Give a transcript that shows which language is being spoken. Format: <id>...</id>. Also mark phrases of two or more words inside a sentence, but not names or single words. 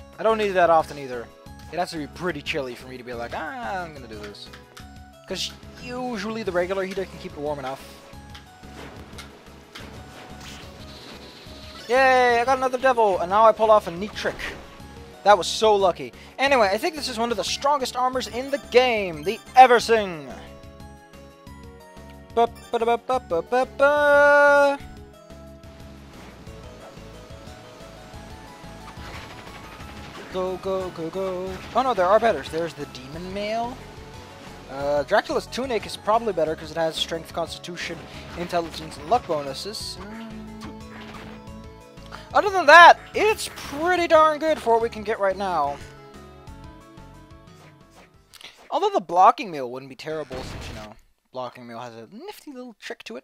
<en>I don't need it that often either. It has to be pretty chilly for me to be like, I'm gonna do this. Because usually the regular heater can keep it warm enough. Yay, I got another devil, and now I pull off a neat trick. That was so lucky. Anyway, I think this is one of the strongest armors in the game, the Eversing. Ba ba ba ba ba ba ba. Go go go go. Oh no, there are betters. There's the Demon Mail. Dracula's Tunic is probably better because it has Strength, Constitution, Intelligence, and Luck bonuses. Other than that, it's pretty darn good for what we can get right now. Although the Blocking Mail wouldn't be terrible since, you know, Blocking Mail has a nifty little trick to it.</en>